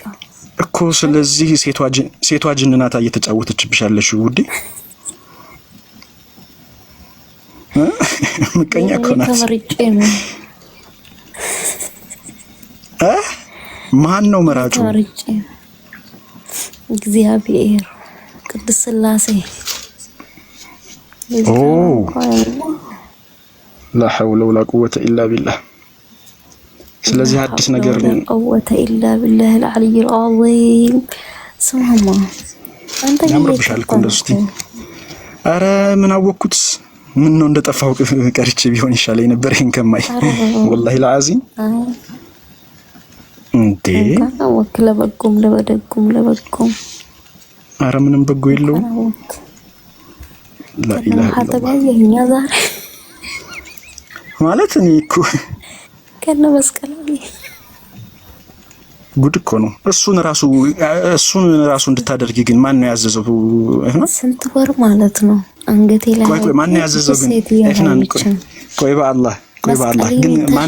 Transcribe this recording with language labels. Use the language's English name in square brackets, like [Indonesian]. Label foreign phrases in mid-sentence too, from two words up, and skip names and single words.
[Amharic] እኮ። ስለዚህ ሴቷ ጅን ናታ እየተጫወተችብሽ ያለሽው ውዴ። ምቀኛ እኮ ናት። ተመርጬ ነው። ማን ነው መራጩ? ተመርጬ እግዚአብሔር ቅዱስ ሥላሴ። [Arabic] لا حول ولا قوة إلا بالله። [Amharic] ስለዚህ አዲስ ነገር [Arabic] قوة إلا بالله العلي العظيم። سمعما أنت [Amharic] ያምርብሻል እኮ እንደሱ። ኧረ ምን አወኩት ምን ነው እንደጠፋው ቀርቼ ቢሆን ይሻለኝ ነበር ይሄን ከማይ [Arabic] والله العظيم [Amharic] እንዴ ወክለ በጎም ለበደጉም ለበጎም ኧረ ምንም በጎ የለውም። [Arabic] لا إله إلا الله [Amharic] ማለት እኔ እኮ ከነ መስቀላዊ ጉድ እኮ ነው። እሱን ራሱ እንድታደርጊ ግን ማን ነው ያዘዘው? ስንት ወር ማለት ነው አንገቴ ላይ ቆይ ማን ነው ያዘዘው ግን? ኤፍናን ቆይ በአላህ ግን ማን